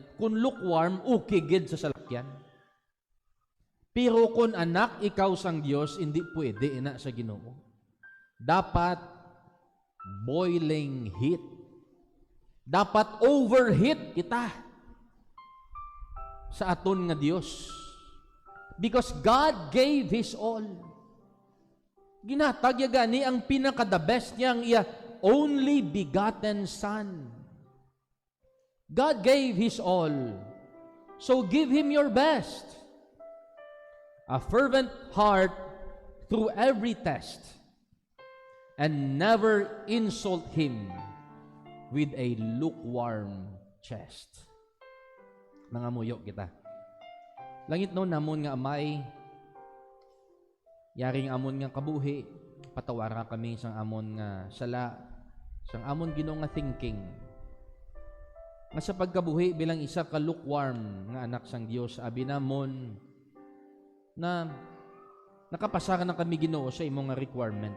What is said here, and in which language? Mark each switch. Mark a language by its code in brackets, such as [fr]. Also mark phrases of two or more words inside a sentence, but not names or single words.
[hil] Kung lukewarm, okay gid sa salakyan. Pero kung anak, ikaw sang Dios, hindi pwede ina sa Ginoo. [en] Dapat boiling heat. [hil] Dapat overheat kita sa aton nga Dios. [en] Because God gave His all. [hil] Ginatag ya gani ang pinaka- [en] the best [hil] niyang iya [en] only begotten Son. God gave His all. So give Him your best. A fervent heart through every test. And never insult Him with a lukewarm chest. [hil] Mga muyo kita. Langit no namon nga amay, yaring amon nga kabuhi, patawara kami sang amon nga sala, sang amon Ginoo nga thinking. Nga sa pagkabuhi bilang isa ka lukewarm nga anak sang Dios, abi namon na nakapasaka na kami Ginoo sa imong nga requirement.